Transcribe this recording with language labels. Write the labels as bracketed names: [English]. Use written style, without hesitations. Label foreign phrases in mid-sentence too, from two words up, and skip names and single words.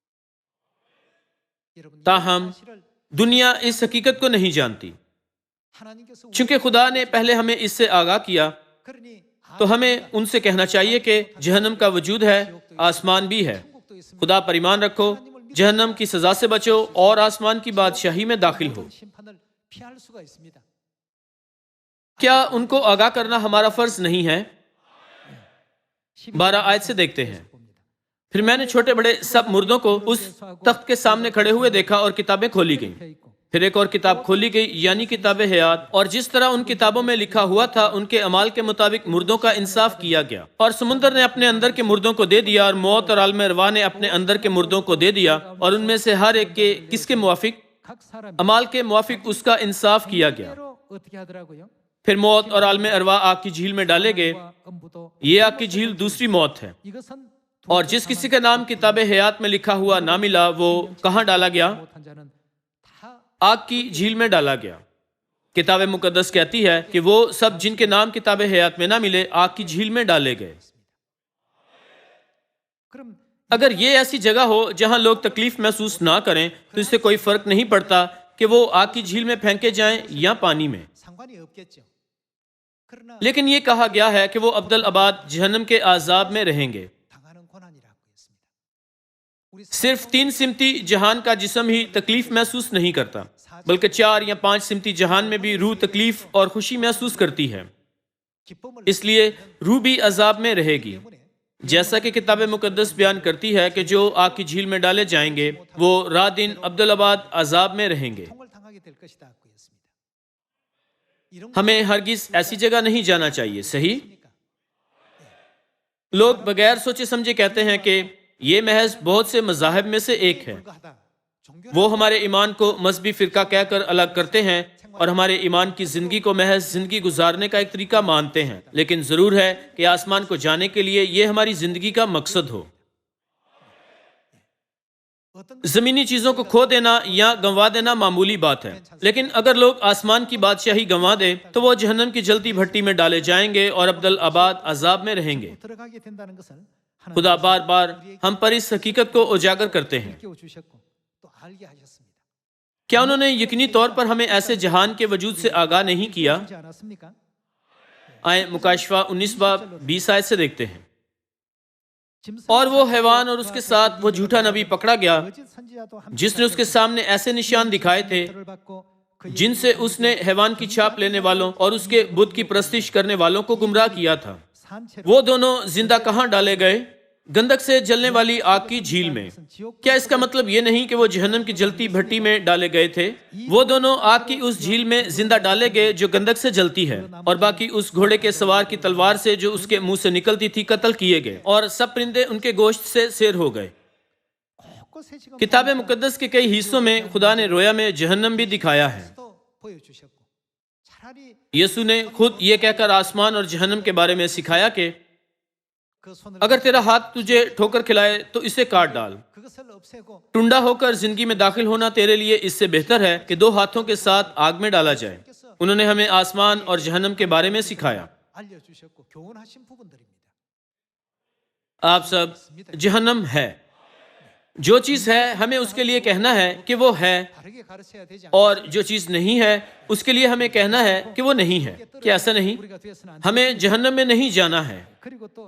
[Korean] 여러분 이 [Urdu] تاہم [Korean] 사실을 [Urdu] دنیا اس حقیقت کو نہیں جانتی. [Korean] 하나님께서 [Urdu] چونکہ خدا نے پہلے ہمیں اس سے آگاہ کیا [Korean] 그러니 [Urdu] تو ہمیں ان سے کہنا چاہیے کہ جہنم کا وجود ہے، آسمان بھی ہے. [Korean] 천국도 있습니다. [Urdu] خدا پر ایمان رکھو، جہنم کی سزا سے بچو اور آسمان کی بادشاہی میں داخل ہو. [Korean] 심판을 피할 수가 있습니다. [Urdu] کیا ان کو آگاہ کرنا ہمارا فرض نہیں ہے؟ 12 آیت سے دیکھتے ہیں. پھر میں نے چھوٹے بڑے سب مردوں کو اس تخت کے سامنے کھڑے ہوئے دیکھا اور کتابیں کھولی گئیں. پھر ایک اور کتاب کھولی گئی یعنی کتاب حیات، اور جس طرح ان کتابوں میں لکھا ہوا تھا ان کے اعمال کے مطابق مردوں کا انصاف کیا گیا. اور سمندر نے اپنے اندر کے مردوں کو دے دیا اور موت اور عالم ارواح نے اپنے اندر کے مردوں کو دے دیا، اور ان میں سے ہر ایک کے کس کے موافق؟ [Korean] 각 사람이 [Urdu] اعمال کے موافق اس کا انصاف کیا گیا. [Korean] 대로 어떻게 하더라고요? [Urdu] پھر موت اور عالم ارواح آگ کی جھیل میں ڈالے گئے. [Korean] 음부도 [Urdu] یہ آگ کی جھیل دوسری موت ہے. [Korean] 이것은 [Urdu] اور جس کسی کا نام کتاب حیات میں لکھا ہوا نہ ملا وہ کہاں ڈالا گیا؟ [Korean] 못한 자는 다 [Urdu] آگ کی جھیل میں ڈالا گیا. کتاب مقدس کہتی ہے کہ وہ سب جن کے نام کتاب حیات میں نہ ملے آگ کی جھیل میں ڈالے گئے. [Korean] 그럼 [Urdu] اگر یہ ایسی جگہ ہو جہاں لوگ تکلیف محسوس نہ کریں تو اس سے کوئی فرق نہیں پڑتا کہ وہ آگ کی جھیل میں پھینکے جائیں یا پانی میں. [Korean] 상관이 없겠죠. 그러나 [Urdu] لیکن یہ کہا گیا ہے کہ وہ ابدالآباد جہنم کے عذاب میں رہیں گے. [Korean] 당하는 고난이라고 했습니다. 우리 [Urdu] صرف 3 سمتی جہان کا جسم ہی تکلیف محسوس نہیں کرتا، بلکہ 4 یا 5 سمتی جہان میں بھی روح تکلیف اور خوشی محسوس کرتی ہے. [Korean] 기쁨을 [Urdu] اس لیے روح بھی عذاب میں رہے گی. [Korean] 때문에 [Urdu] جیسا کہ کتاب مقدس بیان کرتی ہے کہ جو آگ کی جھیل میں ڈالے جائیں گے وہ رات دن ابدالآباد عذاب میں رہیں گے. [Korean] 통을 당하게 될 것이다 고 했습니다. 이런 [Urdu] ہمیں ہرگز ایسی جگہ نہیں جانا چاہیے، صحیح? [Korean] 것입니까? [Urdu] لوگ بغیر سوچے سمجھے کہتے ہیں کہ یہ محض بہت سے مذاہب میں سے ایک ہے. [Korean] 불가하다. 종교 [Urdu] وہ ہمارے ایمان کو مذہبی فرقہ کہہ کر الگ کرتے ہیں اور ہمارے ایمان کی زندگی کو محض زندگی گزارنے کا ایک طریقہ مانتے ہیں. لیکن ضرور ہے کہ آسمان کو جانے کے لیے یہ ہماری زندگی کا مقصد ہو. [Korean] 어떤 [Urdu] زمینی چیزوں کو کھو دینا یا گنوا دینا معمولی بات ہے، لیکن اگر لوگ آسمان کی بادشاہی گنوا دیں تو وہ جہنم کی جلتی بھٹی میں ڈالے جائیں گے اور ابدالآباد عذاب میں رہیں گے. [Korean] 들어가게 된다는 것을 [Urdu] خدا بار بار ہم پر اس حقیقت کو اجاگر کرتے ہیں. [Korean] 깨워 주셨고 또 알게 하셨습니다. [Urdu] کیا انہوں نے یقینی طور پر ہمیں ایسے جہان کے وجود سے آگاہ نہیں کیا? [Korean] 주지 않았습니까? [Urdu] آئیے مکاشفہ 19 باب 20 آیت سے دیکھتے ہیں. [Korean] 짐승 [Urdu] اور وہ حیوان اور اس کے ساتھ وہ جھوٹا نبی پکڑا گیا [Korean] 거짓 선지자도 함께 [Urdu] جس نے اس کے سامنے ایسے نشان دکھائے تھے [Korean] 들을 받고 그의 [Urdu] جن سے اس نے حیوان کی چھاپ لینے والوں اور اس کے بت کی پرستش کرنے والوں کو گمراہ کیا تھا. [Korean] 산채로 [Urdu] وہ دونوں زندہ کہاں ڈالے گئے؟ گندھک سے جلنے والی آگ کی جھیل میں. کیا اس کا مطلب یہ نہیں کہ وہ جہنم کی جلتی بھٹی میں ڈالے گئے تھے? وہ دونوں آگ کی اس جھیل میں زندہ ڈالے گئے جو گندھک سے جلتی ہے، اور باقی اس گھوڑے کے سوار کی تلوار سے جو اس کے منہ سے نکلتی تھی قتل کیے گئے، اور سب پرندے ان کے گوشت سے سیر ہو گئے. [Korean] 곳곳에 지금 [Urdu] کتاب مقدس کے کئی حصوں میں خدا نے رویا میں جہنم بھی دکھایا ہے. [Korean] 또 보여주셨고 차라리 [Urdu] یسوع نے خود یہ کہہ کر آسمان اور جہنم کے بارے میں سکھایا کہ [Korean] 그 손을 [Urdu] اگر تیرا ہاتھ تجھے ٹھوکر کھلائے تو اسے کاٹ ڈال. [Korean] 그것을 없애고 [Urdu] ٹنڈا ہو کر زندگی میں داخل ہونا تیرے لیے اس سے بہتر ہے کہ 2 ہاتھوں کے ساتھ آگ میں ڈالا جائے. انہوں نے ہمیں آسمان اور جہنم کے بارے میں سکھایا. [Korean] 알려주셨고 교훈하신 부분들입니다. [Urdu] آپ سب، جہنم ہے، جو چیز ہے ہمیں اس کے لیے کہنا ہے کہ وہ ہے, [Korean] 다르게 가르쳐야 되지 않습니까? [Urdu] اور جو چیز نہیں ہے اس کے لیے ہمیں کہنا ہے کہ وہ نہیں ہے. کیا ایسا نہیں? [Korean] 우리가 되어서는 안 [Urdu] ہمیں جہنم میں نہیں جانا ہے. [Korean] 그리고 또